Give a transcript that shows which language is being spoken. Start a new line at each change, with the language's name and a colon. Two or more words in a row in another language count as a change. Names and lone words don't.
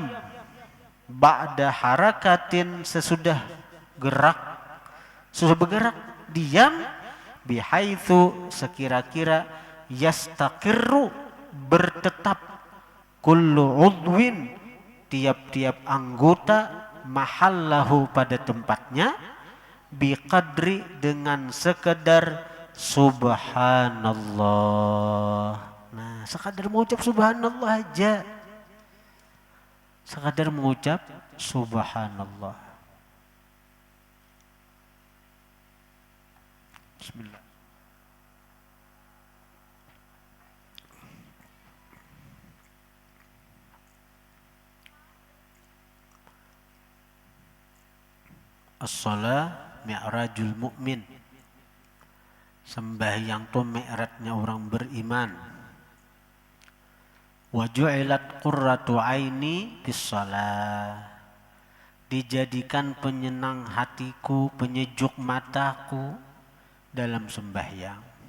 Arabic: بعد حركة,
Malay: sesudah gerak, sudah bergerak, diam, bihaitsu, sekira-kira, yastaqirru, bertetap,
Arabic: كل عضو,
Malay: tiap-tiap anggota, mahallahu, pada tempatnya, biqadri, dengan sekedar subhanallah. Nah, sekadar mengucap subhanallah aja. Sekadar mengucap subhanallah. Bismillah.
Arabic: الصلاة معراج المؤمن.
Malay: Sembahyang itu mi'rajnya orang beriman.
Arabic: وجعلت قرة عيني بالصلاة.
Malay: Dijadikan penyenang hatiku, penyejuk mataku dalam sembahyang.